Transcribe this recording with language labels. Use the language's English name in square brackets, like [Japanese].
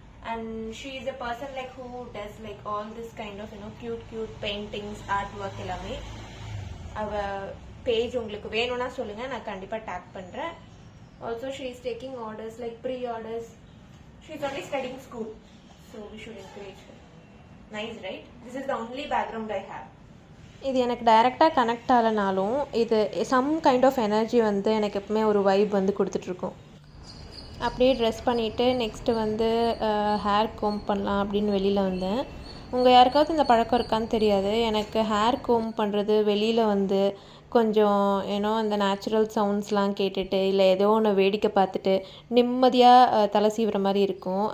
[English] And she is a person who does all this kind of cute paintings, artwork [Tamil] எல்லாமே. அவ page உங்களுக்கு வேணும்னா சொல்லுங்க, நான் கண்டிப்பா டேக் பண்றேன். [English] Also she is taking orders pre-orders. She is only studying school, so we should encourage her. Nice, right? This is the only background I have. [Tamil] இது எனக்கு டைரெக்டாக கனெக்ட் ஆகலனாலும் இது [English] some kind of energy [Tamil] வந்து எனக்கு எப்பவுமே ஒரு vibe வந்து கொடுத்துட்ருக்கோம். அப்படியே ட்ரெஸ் பண்ணிவிட்டு நெக்ஸ்ட்டு வந்து ஹேர் கோம் பண்ணலாம் அப்படின்னு வெளியில் வந்தேன். உங்கள் யாருக்காவது இந்த பழக்கம் இருக்கான்னு தெரியாது. எனக்கு ஹேர் கோம் பண்ணுறது வெளியில் வந்து கொஞ்சம் அந்த நேச்சுரல் சவுண்ட்ஸ்லாம் கேட்டுட்டு இல்லை ஏதோ ஒன்று வேடிக்கை பார்த்துட்டு நிம்மதியாக தலை சீவுற மாதிரி இருக்கும்.